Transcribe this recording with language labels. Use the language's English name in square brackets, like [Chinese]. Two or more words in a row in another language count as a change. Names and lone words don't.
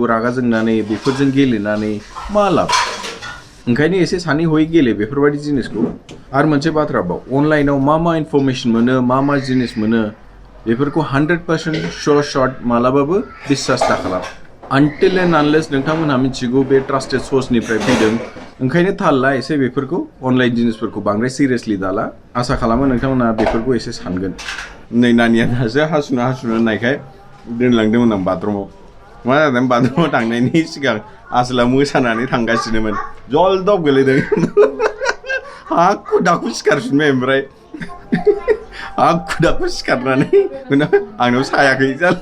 [Bodo] रागा जोंनानै बेफोरजों गेलेनानै मा लाब ओंखायनो एसे सानै हयै गेले बेफोरबादि जिनिसखौ आरो मोनसे बाथ्रा बाव अनलाइनाव मा इनफरमेशन मोनो मा जिनिस मोनो बेफोरखौ 100% शॉर्ट शॉर्ट मालाबाबो बिश्वास दाखालाम [English] until and unless [Bodo] नोंथांमोनहा मिथिगौ बे ट्रास्टेड सोर्सनिफ्राय फैदों ओंखायनो थाल ला एसे बेफोरखौ अनलाइन जिनिसफोरखौ बांद्राय सिरियासलि दाला आसा खालामो नोंथांमोनहा बेफोरखौ एसे सानगोन नै नानिया दासो हासुनो नायखाय दोनलांदोंमोन आं बाथरुमाव मा जादों बाथरुमाव थांनायनि सिगां आसोला मोसानानै थांगासिनोमोन जलदब गोलैदों हाखु दाखु सिखारफिनबाय ओमफ्राय हाखु दाखु सिखारनानै आंनाव सायाखै